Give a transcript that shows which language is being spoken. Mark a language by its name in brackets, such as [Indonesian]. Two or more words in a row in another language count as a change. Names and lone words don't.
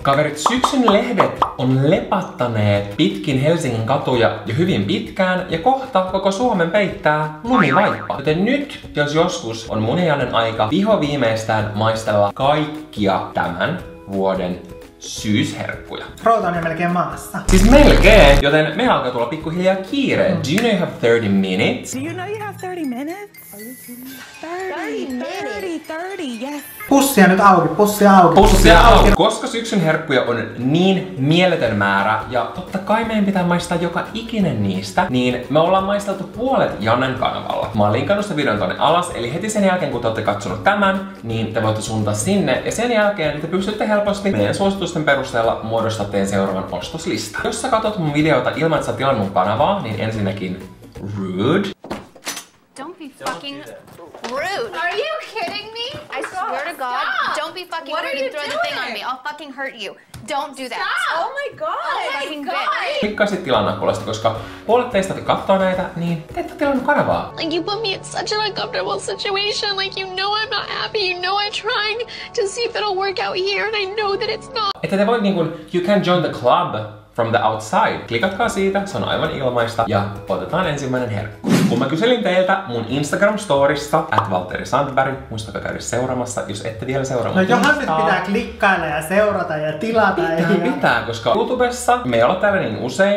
[Finnish] Kaverit, syksyn lehdet on lepattaneet pitkin Helsingin katuja jo hyvin pitkään ja kohta koko Suomen peittää lumivaippa. Joten nyt, jos joskus, on mun ja Jannen aika viimeistään maistella kaikkia tämän vuoden syysherkkuja. Fruuta on jo melkein maassa. Siis melkein, joten meillä alkaa tulla pikkuhiljaa kiire. [English] Do you know you have 30 minutes? Do you know you have 30 minutes? 30, yes. [Finnish] Pussia nyt auki, pussia auki. Pussia auki. Koska syksyn herkkuja on niin mieletön määrä, ja totta kai meidän pitää maistaa joka ikinen niistä, niin me ollaan maisteltu puolet Jannen kanavalla. Mä oon linkannut sen videon tonne alas, eli heti sen jälkeen kun te olette katsonut tämän, niin te voitte suuntaa sinne, ja sen jälkeen te pystytte helposti meidän suositusten perusteella muodostaa teidän seuraavan ostoslista. Jos sä katsot mun videota ilman, että sä tilannut mun kanavaa, niin ensinnäkin rude. [English] Don't be fucking rude. Are you kidding me? I swear to God, don't be fucking rude and throw the thing on me. I'll fucking hurt you. Don't do that. Stop. Oh my god. Fucking bitch. [Finnish] Klikkaisit tilannakkulasta, koska puolet teistä te kattoo näitä, niin te ette tilannut kanavaa. [English] Like, you put me in such an uncomfortable situation. Like, you know I'm not happy. You know I'm trying to see if it'll work out here, and I know that it's not. [Finnish] Että te voit niinkun, [English] you can join the club from the outside. [Finnish] Klikatkaa siitä, se on aivan ilmaista, ja otetaan ensimmäinen herkku. Kun mä kyselin teiltä mun Instagram-storissa, @valtterisandberg, muistakaa käydä seuraamassa, jos ette vielä seuraa No mun johan nyt Instaa. pitää klikkailla ja seurata ja tilata. Pitää, koska YouTubessa me ei olla täällä niin usein.